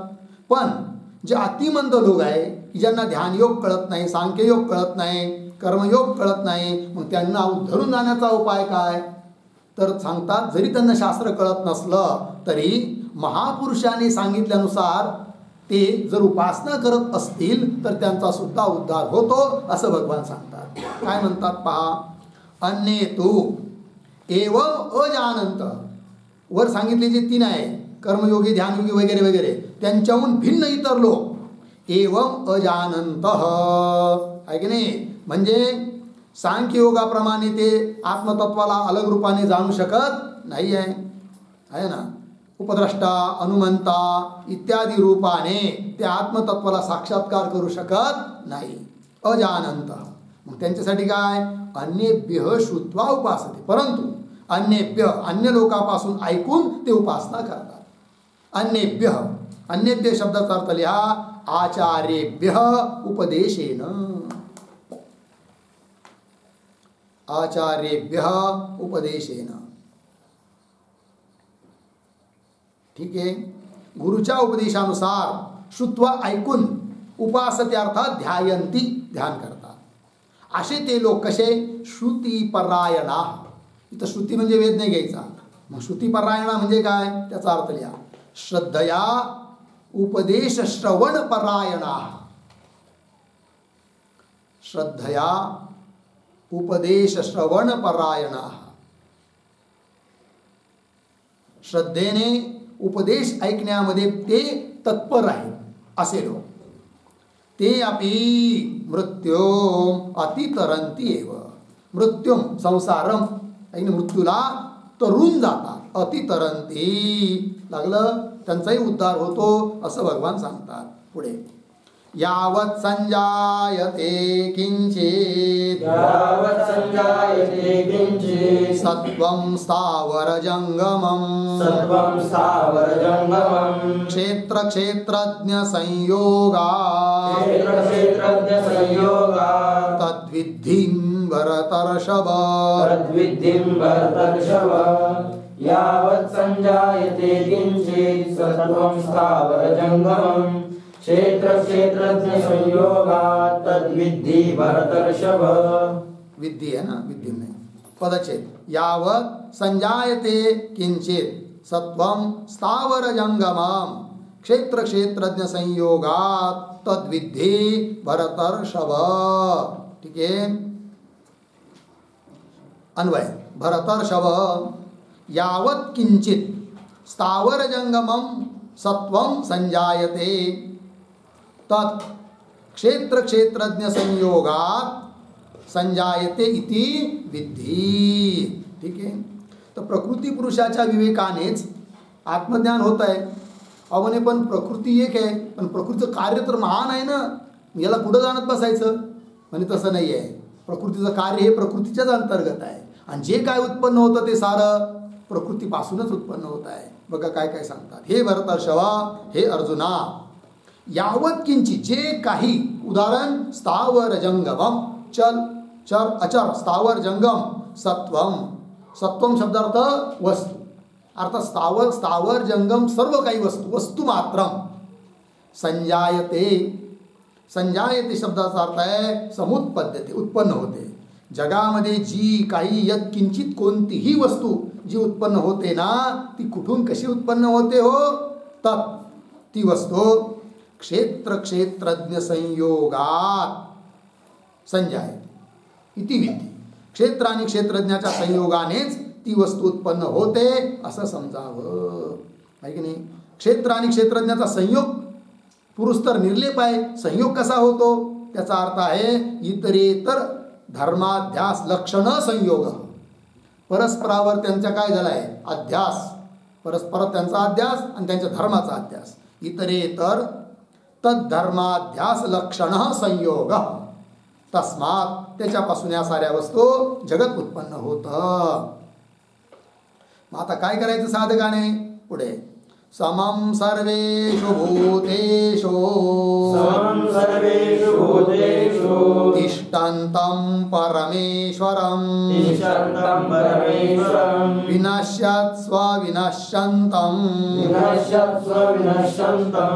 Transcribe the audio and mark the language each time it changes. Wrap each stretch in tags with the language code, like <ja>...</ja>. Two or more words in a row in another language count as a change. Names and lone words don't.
<mr>पण जे अतिमंद लोक आहे की ज्यांना ध्यानयोग कळत नाही, सांख्ययोग कळत नाही, कर्मयोग कळत नाही, मग त्यांना उद्धरून जाण्याचा उपाय काय? तर सांगतात जरी त्यांना शास्त्र कळत नसलं तरी महापुरुषांनी सांगितल्यानुसार ते जर उपासना करत असतील तर त्यांचा सुद्धा उद्धार होतो, असं भगवान सांगतात. काय म्हणतात पहा.</mr> <sa>अन्ये तू एवं अजानंत,</sa> <mr>वर सांगितले जे 3 आहे कर्मयोगी, ध्यानयोगी वगैरे वगैरे, त्यांच्याहून भिन्न इतर लोक</mr> <sa>एवं अजानंत</sa> <mr>आहे की नाही. म्हणजे सांख्ययोगाप्रमाणे ते आत्मतत्वाला अलग रूपाने जाणू शकत नाही आहे ना. उपद्रष्टा, अनुमंता इत्यादी रूपाने ते आत्मतत्वाला साक्षात्कार करू शकत नाही. अजानंत. मग त्यांच्यासाठी काय?</mr> <sa>अन्येभ्य श्रुत्वा उपासते.</sa> <mr>परंतु अन्येभ्य, अन्य लोकांपासून ऐकून ते उपासना करतात. अन्येभ्य, अन्येभ्य शब्दाचा अर्थ लिहा</mr> <sa>आचार्येभ्य उपदेशेन. आचार्येभ्य उपदेशेन.</sa> <mr>ठीक आहे. गुरुच्या उपदेशानुसार श्रुत्वा ऐकून, उपासते अर्थात ध्यायंती ध्यान करतात. असे ते लोक कसे? श्रुतिपरायणा. इथं श्रुती म्हणजे वेद नाही घ्यायचा. मग श्रुतीपरायणा म्हणजे काय, त्याचा अर्थ लिहा.</mr> <sa>श्रद्धया उपदेश श्रवण परायणा. श्रद्धया उपदेश श्रवण परायणा.</sa> <mr>श्रद्धेने उपदेश ऐकण्यामध्ये ते तत्पर आहे असे लोक.</mr> <sa>ते अपि मृत्यूम अतितरंती एव. मृत्यूम संसारम,</sa> <mr>मृत्यूला तरून जातात. अतितरंती लागलं त्यांचाही उद्धार होतो असं भगवान सांगतात.</mr> <sa>पुढे यावत् संजायते किंचित यावत् संजायते किंचित सत्वं स्थावर जंगमं सत्वं स्थावर जंगमं क्षेत्र क्षेत्रज्ञ संयोगा क्षेत्र क्षेत्रज्ञ संयोगा तद्विद्धिं भरतर्षभ तद्विद्धिं भरतर्षभ. यावत् संजायते किंचित सत्वं स्थावर जंगमं क्षेत्र क्षेत्रज्ञ संयोगात् तद्विद्धि भरतर्षभ.</sa> <hi>विद्धि है ना, विद्धि नहीं पदच्छेद.</hi> <sa>यावत् संजायते किंचित सत्वं स्थावर जंगमं क्षेत्र क्षेत्रज्ञ संयोगात् तद्विद्धि भरतर्षभ.</sa> <hi>ठीक है.</hi> <sa>अन्वय भरतर्षभ. यावत् किंचित स्थावर जंगमं सत्वं संजायते तत् क्षेत्र क्षेत्रज्ञ संयोगात संजायते इति विद्धि.</sa> <mr>ठीक आहे. तर प्रकृती पुरुषाच्या विवेकानेच आत्मज्ञान होत आहे. अवने पण प्रकृती एक आहे, पण प्रकृतीचं कार्य तर महान आहे ना, याला कुठं जाणत बसायचं म्हणजे तसं नाही आहे. प्रकृतीचं कार्य हे प्रकृतीच्याच अंतर्गत आहे आणि जे काय उत्पन्न होतं ते सारं प्रकृतीपासूनच उत्पन्न होत आहे. बघा काय काय सांगतात. हे भरतर्षभा, हे अर्जुना,</mr> <sa>यावत किंची</sa> <mr>जे काही, उदाहरण</mr> <sa>स्थावर जंगमम</sa> <mr>चल चर अचर स्थावर जंगम सत्वम. सत्वम शब्दार्थ वस्तू, अर्थात स्थावर स्थावर जंगम सर्व काही वस्तू, वस्तू मात्रम. संजायते, संजायते शब्दाचा अर्थ आहे समुत्पद्यते, उत्पन्न होते. जगामध्ये जी काही</mr> <sa>यत किंचित</sa> <mr>कोणतीही वस्तू जी उत्पन्न होते ना, ती कुठून कशी उत्पन्न होते हो, तत् ती वस्तू</mr> <sa>क्षेत्र क्षेत्रज्ञ संयोगात संजायते इति विद्धि.</sa> <mr>क्षेत्र आणि क्षेत्रज्ञाच्या संयोगानेच ती वस्तू उत्पन्न होते असं समजावं. आहे की नाही. क्षेत्र आणि क्षेत्रज्ञाचा संयोग पुरुष तर निर्लेप आहे. संयोग कसा होतो त्याचा अर्थ आहे</mr> <sa>इतरेतर धर्माध्यास लक्षण संयोग.</sa> <mr>परस्परावर त्यांचा काय झाला आहे अध्यास, परस्पर त्यांचा अध्यास आणि त्यांच्या धर्माचा अध्यास.</mr> <sa>इतरेतर तद्धर्माध्यास लक्षण संयोग.</sa> <mr>तस्मात त्याच्यापासून या साऱ्या वस्तू जगत उत्पन्न होतं. मग आता काय करायचं साधकाने.</mr> <sa>पुढे समं सर्वेषु भूतेषु समं सर्वेषु भूतेषु तिष्ठन्तं परमेश्वरं तिष्ठन्तं परमेश्वरं विनश्यत्स्व विनश्यन्तं विनश्यत्स्व विनश्यन्तं</sa>